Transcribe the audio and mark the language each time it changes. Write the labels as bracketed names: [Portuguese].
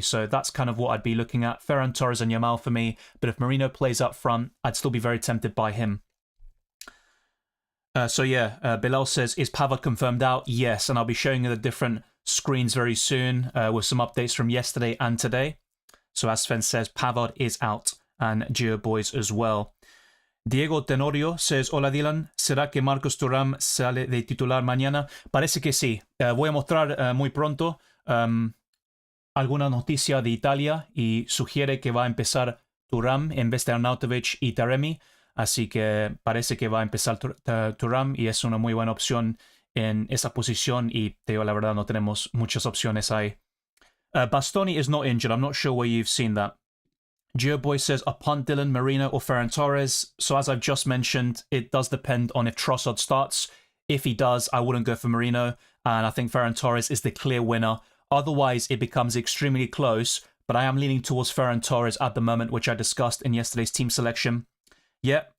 [English] So that's kind of what I'd be looking at. Ferran Torres and Yamal for me. But if Merino plays up front, I'd still be very tempted by him. Bilal says, is Pavard confirmed out? Yes, and I'll be showing you the different screens very soon with some updates from yesterday and today. So as Sven says, Pavard is out, and Gio Boys as well. [Spanish] Diego Tenorio says, hola Dylan, ¿será que Marcos Thuram sale de titular mañana? Parece que sí. Voy a mostrar muy pronto alguna noticia de Italia y sugiere que va a empezar Thuram en vez de Arnautovic y Taremi, así que parece que va a empezar Thuram y es una muy buena opción en esa posición, y te digo la verdad, no tenemos muchas opciones ahí. [English] Bastoni is not injured. I'm not sure where you've seen that. Geoboy says, a punt Dylan, Merino or Ferran Torres. So as I've just mentioned, it does depend on if Trossard starts. If he does, I wouldn't go for Merino, and I think Ferran Torres is the clear winner. Otherwise, it becomes extremely close, but I am leaning towards Ferran Torres at the moment, which I discussed in yesterday's team selection. Yeah,